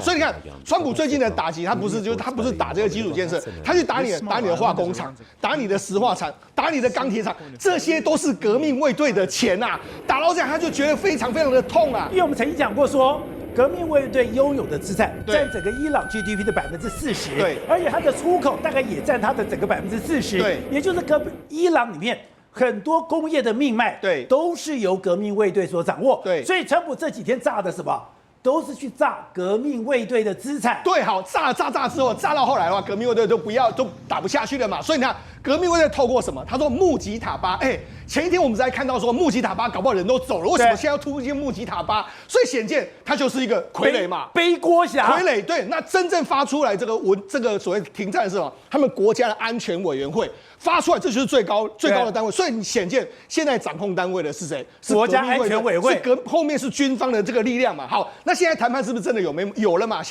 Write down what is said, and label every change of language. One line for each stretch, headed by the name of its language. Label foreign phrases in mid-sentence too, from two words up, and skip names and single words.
Chinese: 所以你看，川普最近的打擊，他不是打這個基礎建設，他去打你的化工廠，打你的石化廠，打你的鋼鐵廠，這些都是革命衛隊的錢啊！打到這樣，他就覺得非常的痛啊！因為我們曾經講過說，革命衛隊擁有的資產佔整個伊朗 GDP 的40%，對，而且它的出口大概也佔它的整個40%，對，也就是伊朗裡面很多工業的命脈，對，都是由革命衛隊所掌握，對，所以川普這幾天炸的什麼？都是去炸革命衛隊的資產。對，好，炸之後，炸到後來的話，革命衛队都打不下去了嘛。所以你看，革命衛隊透過什麼？他說穆吉塔巴，前一天我們才看到說穆吉塔巴搞不好人都走了，為什麼現在要突進穆吉塔巴？所以顯見他就是一個傀儡嘛，背鍋俠。傀儡，對。那真正發出來這個所謂停戰是什麼？他們國家的安全委員會發出來，這就是最高的單位。所以你顯見現在掌控單位的是誰？是國家安全委員會，後面是軍方的這個力量嘛。好，那現在談判是不是真的有了嘛？